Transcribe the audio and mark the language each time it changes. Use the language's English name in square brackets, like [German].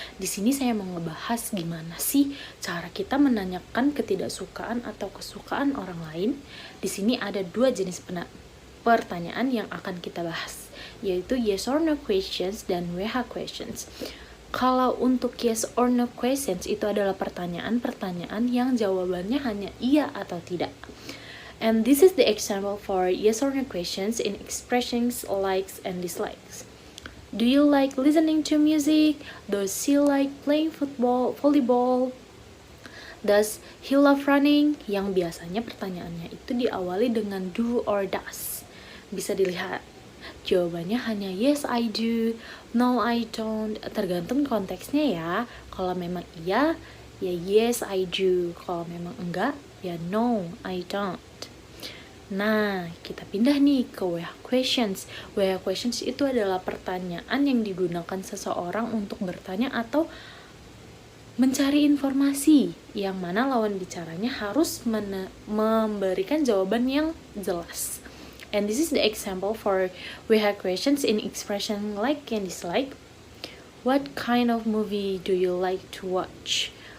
[Indonesian] Di sini saya mau ngebahas gimana sih cara kita menanyakan ketidaksukaan atau kesukaan orang lain. Di sini ada dua jenis pertanyaan yang akan kita bahas, yaitu yes or no questions dan WH questions. Kalau untuk yes or no questions itu adalah pertanyaan-pertanyaan yang jawabannya hanya iya atau tidak. [English] And this is the example for yes or no questions in expressions likes and dislikes. Do you like listening to music? Does he like playing volleyball? Does he love running? [Indonesian] Yang biasanya pertanyaannya itu diawali dengan do or does. Bisa dilihat, jawabannya hanya [English] yes I do, no I don't, [Indonesian] tergantung konteksnya ya. Kalau memang iya, ya [English] yes I do. [Indonesian] Kalau memang enggak, ya [English] no I don't. [Indonesian] Nah, kita pindah nih ke WH questions. WH questions itu adalah pertanyaan yang digunakan seseorang untuk bertanya atau mencari informasi, yang mana lawan bicaranya harus memberikan jawaban yang jelas. [English] And this is the example for WH questions in expression like and dislike. What kind of movie do you like to watch?